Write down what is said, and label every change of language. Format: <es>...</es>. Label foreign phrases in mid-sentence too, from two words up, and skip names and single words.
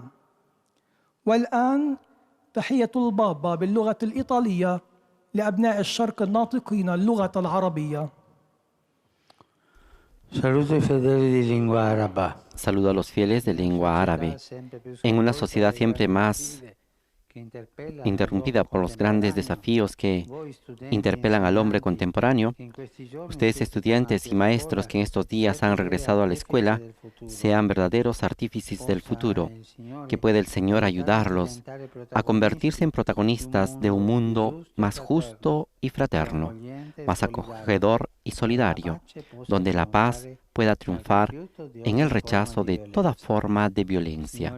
<ar>والآن تحية البابا باللغة الإيطالية لأبناء الشرق الناطقين اللغة العربية.</ar> <it>Saludo ai fedeli di lingua araba.</it> <es>Saludo a los fieles de lengua árabe. En una sociedad siempre más interrumpida por los grandes desafíos que interpelan al hombre contemporáneo, ustedes estudiantes y maestros que en estos días han regresado a la escuela, sean verdaderos artífices del futuro, que puede el Señor ayudarlos a convertirse en protagonistas de un mundo más justo y fraterno, más acogedor y solidario, donde la paz pueda triunfar en el rechazo de toda forma de violencia.</es>